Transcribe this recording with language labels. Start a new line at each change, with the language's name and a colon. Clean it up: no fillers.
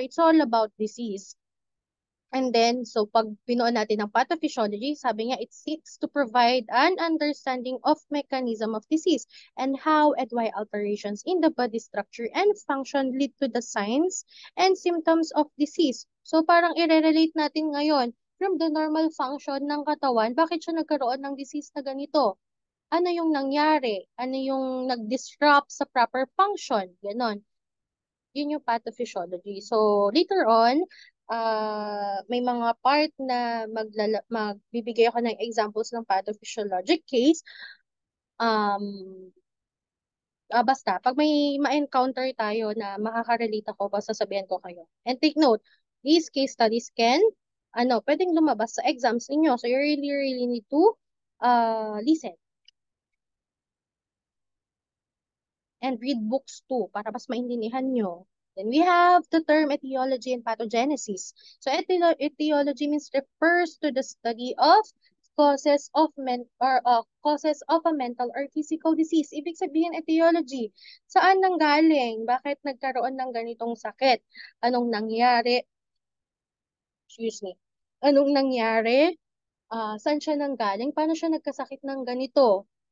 English: So it's all about disease. And then, so
Filipino: pag pinuon natin ng
English: pathophysiology, sabi niya, it seeks to provide an understanding of mechanism of disease and how and why alterations in the body structure and function lead to the signs and symptoms of disease.
Filipino: So parang i-relate natin ngayon from the normal function ng katawan, bakit siya nagkaroon ng disease na ganito? Ano yung nangyari? Ano yung nag-disrupt sa proper function? Ganon. Yun yung pathophysiology. So, later on, may mga part na magbibigay ako ng examples ng pathophysiologic case. Basta, pag may ma-encounter tayo na makaka-relate ako, basta sabihan ko kayo.
English: And take note, these case studies can,
Filipino: pwedeng lumabas sa exams ninyo.
English: So, you really, really need to listen and read books too
Filipino: para mas maintindihan nyo.
English: Then we have the term etiology and pathogenesis. So etiology means refers to the study of causes of a mental or physical disease.
Filipino: Ibig sabihin etiology, saan nanggaling? Bakit nagkaroon ng ganitong sakit? Anong nangyari?
English: Excuse me.
Filipino: Anong nangyari? Saan siya nanggaling? Paano siya nagkasakit ng ganito?